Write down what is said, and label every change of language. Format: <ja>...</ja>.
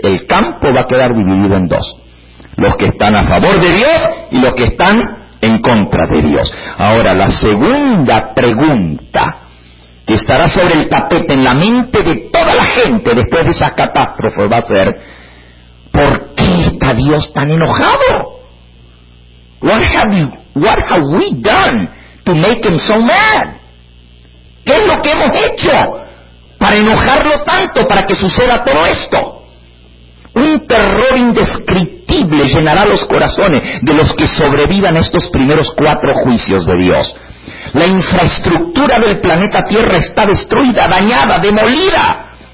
<es>El campo va a quedar dividido en 2. Los que están a favor de Dios y los que están en contra de Dios. Ahora, la segunda pregunta que estará sobre el tapete en la mente de toda la gente después de esa catástrofe va a ser, ¿por qué está Dios tan enojado?</es> <en>What have we done to make him so mad?</en> <es>¿Qué es lo que hemos hecho para enojarlo tanto, para que suceda todo esto? Un terror indescriptible llenará los corazones de los que sobrevivan estos primeros cuatro juicios de Dios. La infraestructura del planeta Tierra está destruida, dañada, demolida.</es>